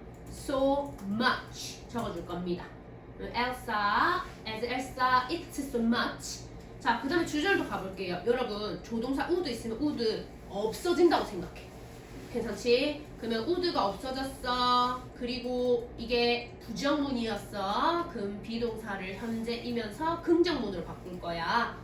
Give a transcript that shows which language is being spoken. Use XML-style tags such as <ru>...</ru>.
<en>so much</en> <ko>적어줄 겁니다.</ko> <en>Elsa, as Elsa eats so much.</en> <ko>자, 그 다음에 주절도 가볼게요. 여러분, 조동사 would 있으면 would 없어진다고 생각해. 괜찮지? 그러면 would가 없어졌어. 그리고 이게 부정문이었어. 그럼 비동사를 현재이면서 긍정문으로 바꿀 거야.</ko>